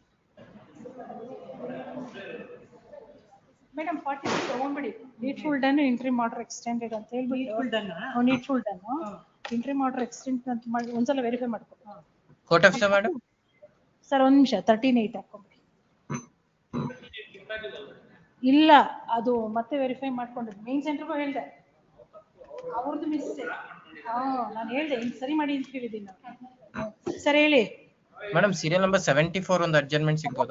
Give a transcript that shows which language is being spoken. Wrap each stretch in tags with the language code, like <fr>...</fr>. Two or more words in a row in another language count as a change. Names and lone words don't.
<kn>ಮೇಡಮ್ 42 ತಗೊಂಡ್ಬಿಡಿ.</kn> <en>needful done, interim order extended</en> <kn>ಅಂತ ಹೇಳ್ಬಿಟ್ಟು</kn> <en>needful done interim order extend</en> <kn>ಅಂತ ಮಾಡಿ ಒಂದ್ಸಲ ವೆರಿಫೈ ಮಾಡ್ಕೊ.</kn> <en>Court officer, madam.</en> <kn>ಸರ್ ಒಂದ್ ನಿಮಿಷ 13/8 ಹಾಕೊಂಡ್ಬಿಡಿ. ಇಲ್ಲ, ಅದು ಮತ್ತೆ ವೆರಿಫೈ ಮಾಡ್ಕೊಂಡ್ರೆ</kn> <en>main center</en> <kn>ಹೇಳ್ದೆ, ಅವ್ರದ್ದು ಮಿಸ್ಟೇಕ್. ನಾನು ಹೇಳ್ದೆ ಹಿಂಗ್ ಸರಿ ಮಾಡಿ ಅಂತ ಹೇಳಿದ್ದೀನಿ ನಾನು. ಸರ್ ಹೇಳಿ ಮೇಡಮ್,</kn> <en>serial number</en> <kn>74 ಒಂದು ಅಡ್ಜರ್ಮೆಂಟ್ ಸಿಗ್ಬೋದಾ?</kn>